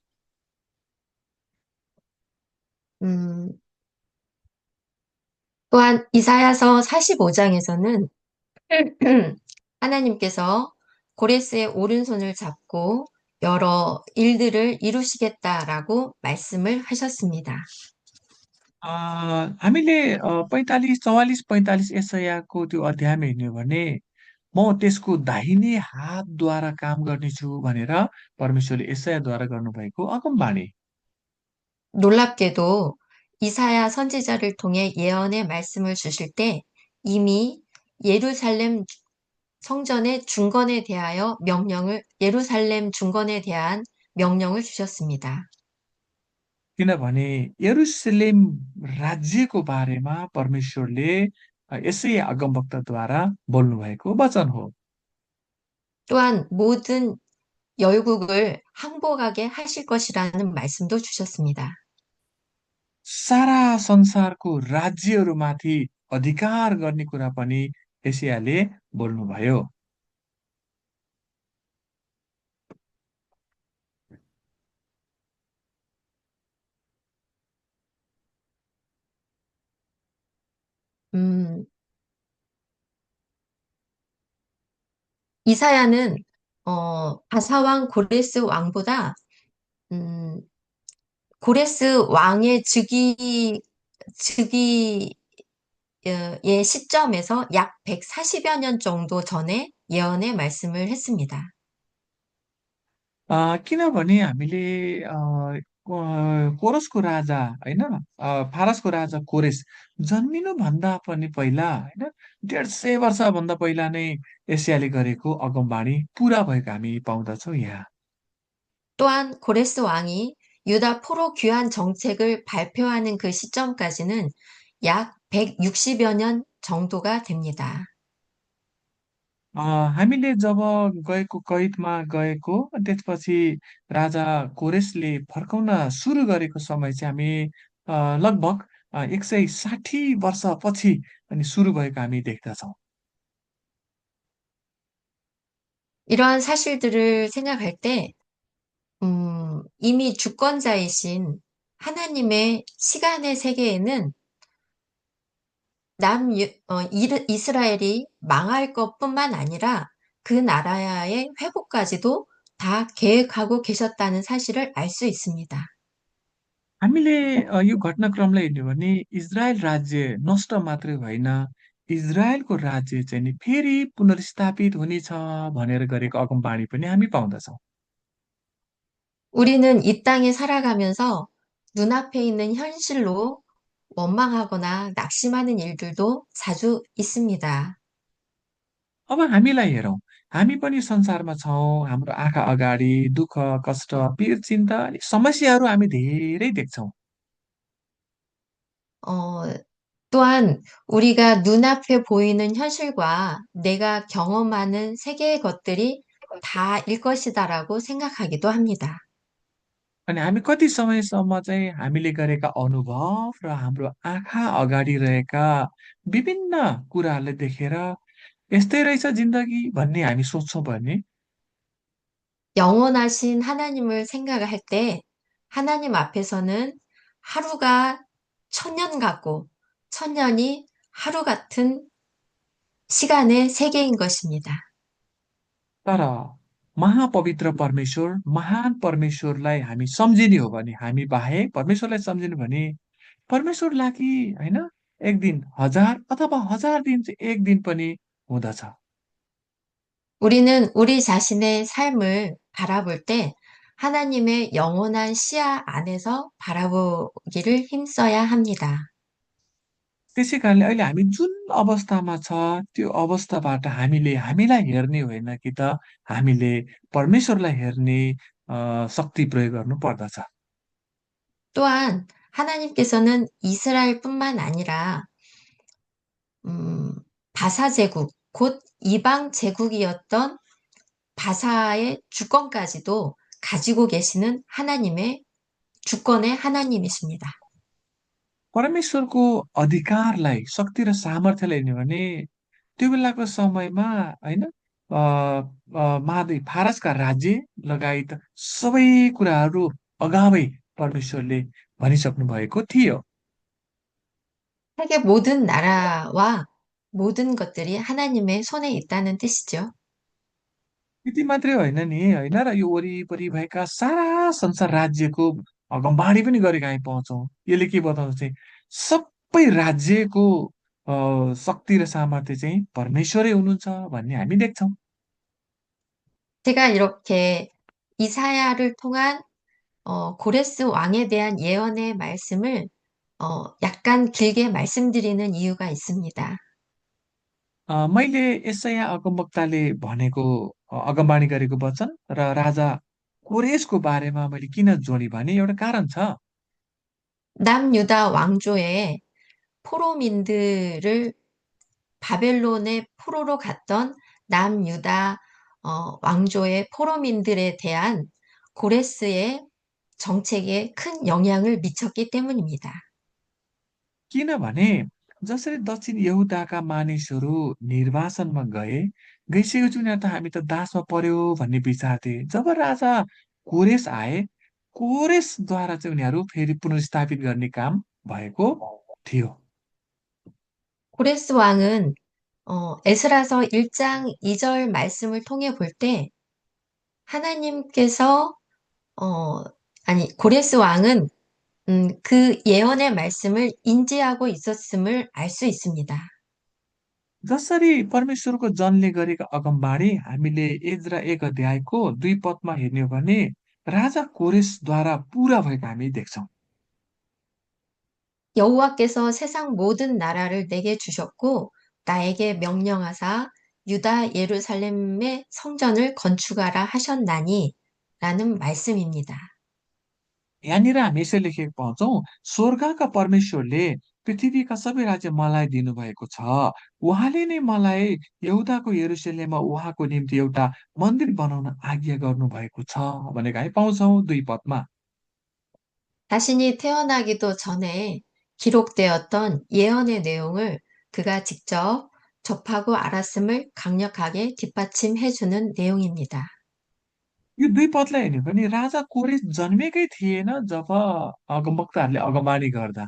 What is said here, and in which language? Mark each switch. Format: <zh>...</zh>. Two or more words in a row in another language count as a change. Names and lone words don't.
<ko>음, 또한 이사야서 45장에서는 하나님께서 고레스의 오른손을 잡고 여러 일들을 이루시겠다라고 말씀을 하셨습니다.</ko> <ne>हामीले 45, 44, 45 यसैयाको त्यो अध्यायमा हेर्ने हो भने म त्यसको दाहिने हातद्वारा काम गर्नेछु भनेर परमेश्वरले यसैयाद्वारा गर्नुभएको अगमबाणी।</ne> <ko>놀랍게도 이사야 선지자를 통해 예언의 말씀을 주실 때 이미 예루살렘 성전의 중건에 대하여 예루살렘 중건에 대한 명령을 주셨습니다.</ko> <ne>किनभने यरुसलेम राज्यको बारेमा परमेश्वरले यसै अगमवक्ताद्वारा बोल्नुभएको वचन हो।</ne> <ko>또한 모든 열국을 항복하게 하실 것이라는 말씀도 주셨습니다.</ko> <ne>सारा संसारको राज्यहरूमाथि अधिकार गर्ने कुरा पनि एसियाले बोल्नुभयो।</ne> <ko>음, 이사야는 바사왕 고레스 왕보다 음, 고레스 왕의 즉위의 시점에서 약 140여 년 정도 전에 예언의 말씀을 했습니다.</ko> <ne>किनभने हामीले कोरसको राजा होइन, फारसको राजा कोरेस जन्मिनुभन्दा पनि पहिला होइन, 150 वर्षभन्दा पहिला नै एसियाले गरेको अगमबाणी पुरा भएको हामी पाउँदछौँ यहाँ।</ne> <ko>또한 고레스 왕이 유다 포로 귀환 정책을 발표하는 그 시점까지는 약 160여 년 정도가 됩니다.</ko> <ne>अ, हामीले जब गएको कैदमा गएको त्यसपछि राजा कोरेसले फर्काउन सुरु गरेको समय चाहिँ हामी लगभग 160 वर्षपछि अनि सुरु भएको हामी देख्दछौँ।</ne> <ko>이러한 사실들을 생각할 때, 이미 주권자이신 하나님의 시간의 세계에는 이스라엘이 망할 것뿐만 아니라 그 나라의 회복까지도 다 계획하고 계셨다는 사실을 알 수 있습니다.</ko> <ne>हामीले यो घटनाक्रमलाई हेर्ने हो भने इजरायल राज्य नष्ट मात्रै होइन, इजरायलको राज्य चाहिँ नि फेरि पुनर्स्थापित हुनेछ भनेर गरेको अगमबाणी पनि हामी पाउँदछौँ।</ne> <ko>우리는 이 땅에 살아가면서 눈앞에 있는 현실로 원망하거나 낙심하는 일들도 자주 있습니다.</ko> <ne>अब हामीलाई हेरौँ, हामी पनि संसारमा छौँ, हाम्रो आँखा अगाडि दुःख, कष्ट, पीर, चिन्ता अनि समस्याहरू हामी धेरै देख्छौँ।</ne> <ko>어, 또한 우리가 눈앞에 보이는 현실과 내가 경험하는 세계의 것들이 다일 것이다라고 생각하기도 합니다.</ko> <ne>अनि हामी कति समयसम्म चाहिँ हामीले गरेका अनुभव र हाम्रो आँखा अगाडि रहेका विभिन्न कुराहरूलाई देखेर यस्तै रहेछ जिन्दगी भन्ने हामी सोच्छौँ भने</ne> <ko>영원하신 하나님을 생각할 때 하나님 앞에서는 하루가 천년 같고 천년이 하루 같은 시간의 세계인 것입니다.</ko> <ne>तर महापवित्र परमेश्वर, महान परमेश्वरलाई हामी सम्झिने हो भने, हामी बाहेक परमेश्वरलाई सम्झिने भने परमेश्वर लागि होइन, एक दिन हजार अथवा हजार दिन चाहिँ एक दिन पनि हुँदछ।</ne> <ko>우리는 우리 자신의 삶을 바라볼 때 하나님의 영원한 시야 안에서 바라보기를 힘써야 합니다.</ko> <ne>त्यसै कारणले अहिले हामी जुन अवस्थामा छ त्यो अवस्थाबाट हामीले हामीलाई हेर्ने होइन कि त हामीले परमेश्वरलाई हेर्ने शक्ति प्रयोग गर्नु पर्दछ।</ne> <ko>또한 하나님께서는 이스라엘뿐만 아니라 음, 바사 제국, 곧 이방 제국이었던 바사의 주권까지도 가지고 계시는 하나님의 주권의 하나님이십니다.</ko> <ne>परमेश्वरको अधिकारलाई, शक्ति र सामर्थ्यलाई हेर्ने भने त्यो बेलाको समयमा होइन, महादेव फारसका राज्य लगायत सबै कुराहरू अगावै परमेश्वरले भनिसक्नु भएको थियो।</ne> <ko>세계 모든 나라와 모든 것들이 하나님의 손에 있다는 뜻이죠.</ko> <ne>त्यति मात्रै होइन नि होइन, र यो वरिपरि भएका सारा संसार राज्यको अगमबाडी पनि गरेको हामी पाउँछौँ। यसले के बताउँछ चाहिँ सबै राज्यको शक्ति र सामर्थ्य चाहिँ परमेश्वरै हुनुहुन्छ भन्ने हामी देख्छौँ।</ne> <ko>제가 이렇게 이사야를 통한 고레스 왕에 대한 예언의 말씀을 약간 길게 말씀드리는 이유가 있습니다.</ko> <ne>मैले यशायाह अगमवक्ताले भनेको अगमबाणी गरेको वचन र राजा कोरेसको बारेमा मैले किन जोडेँ भने एउटा कारण छ।</ne> <ko>남유다 왕조의 포로민들을 바벨론의 포로로 갔던 남유다 왕조의 포로민들에 대한 고레스의 정책에 큰 영향을 मि쳤기 때문입니다.</ko> <ne>किनभने जसरी दक्षिण यहुदाका मानिसहरू निर्वासनमा गइसकेको छु यहाँ त हामी त दासमा पर्यो भन्ने विचार थिए। जब राजा कोरेस आए, कोरेसद्वारा चाहिँ उनीहरू फेरि पुनर्स्थापित गर्ने काम भएको थियो।</ne> <ko>고레스 왕은 에스라서 1장 2절 말씀을 통해 볼 때 하나님께서 어, 고레스 왕은 그 예언의 말씀을 인지하고 있었음을 알 수 있습니다.</ko> <ne>जसरी परमेश्वरको जनले गरेका अगमबाणी हामीले एज्रा 1 अध्यायको 2 पदमा हेर्ने हो भने राजा कोरेसद्वारा पुरा भएको हामी देख्छौँ।</ne> <ko>여호와께서 세상 모든 나라를 내게 주셨고 나에게 명령하사 유다 예루살렘의 성전을 건축하라 하셨나니 라는 말씀입니다.</ko> <ne>यहाँनिर हामी यसरी लेखेको पाउँछौँ, स्वर्गका परमेश्वरले पृथ्वीका सबै राज्य मलाई दिनुभएको छ। उहाँले नै मलाई यहुदाको यरुसलेममा उहाँको निम्ति एउटा मन्दिर बनाउन आज्ञा गर्नुभएको छ भनेको हामी पाउँछौँ 2 पदमा।</ne> <ko>자신이 태어나기도 전에 기록되었던 예언의 내용을 그가 직접 접하고 알았음을 강력하게 뒷받침해주는 내용입니다.</ko> <ne>यो 2 पदलाई हेर्ने भने राजा कोरेस जन्मेकै थिएन जब अगमवक्ताहरूले अगमबाणी गर्दा।</ne>